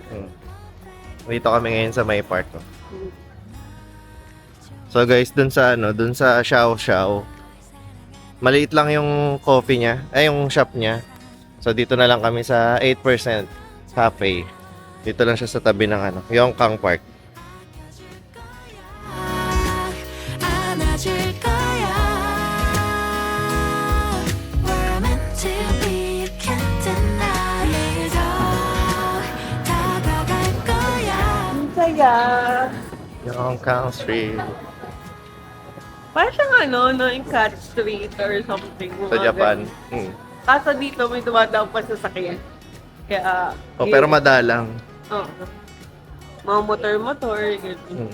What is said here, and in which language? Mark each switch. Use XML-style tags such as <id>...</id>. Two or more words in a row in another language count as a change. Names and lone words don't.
<tl>Dito kami ngayon sa may park. Oh.</tl> <en>So guys,</en> <tl>dun sa Xiao Xiao, maliit lang yung coffee niya, yung shop niya. So dito na lang kami sa 8% Cafe. Dito lang siya sa tabi ng Yongkang Park.</tl> <ko>안아줄 거야</ko> <en>We're meant to be, you can't deny</en> <ko>내일도 다가갈 거야</ko> <tl>Ang saya. Yongkang Street. Parang siyang no, yung Cat Street</tl> <en>or something.</en> <tl>Sa mga Japan. ganun. Kaso dito may dumadaw pa sa sakyan. Kaya... Oh, pero madalang. Oo. Mga motor-motor, gano'n.</tl>